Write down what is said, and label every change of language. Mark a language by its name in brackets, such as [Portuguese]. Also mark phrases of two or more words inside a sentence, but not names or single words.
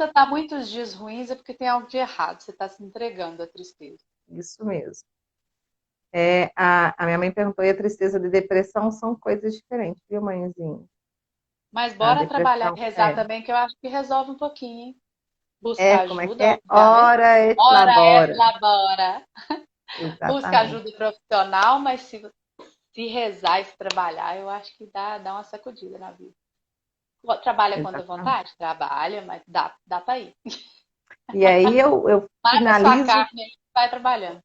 [Portuguese] conta tá muitos dias ruins é porque tem algo de errado. Você está se entregando à tristeza. Isso mesmo. A minha mãe perguntou, e a tristeza e a depressão são coisas diferentes, viu, mãezinha? Mas A bora trabalhar depressão e rezar também, que eu acho que resolve um pouquinho, hein? Busca Como é que ajuda, é? obviamente. [Latin] Ora et Ora et labora. labora. [Portuguese] Busca Exatamente. ajuda profissional, mas se rezar e se trabalhar, eu acho que dá uma sacudida na vida. Trabalha quando dá Exatamente. vontade? Trabalha, mas dá para ir. E aí eu Mata a sua finalizo, carne e vai trabalhando.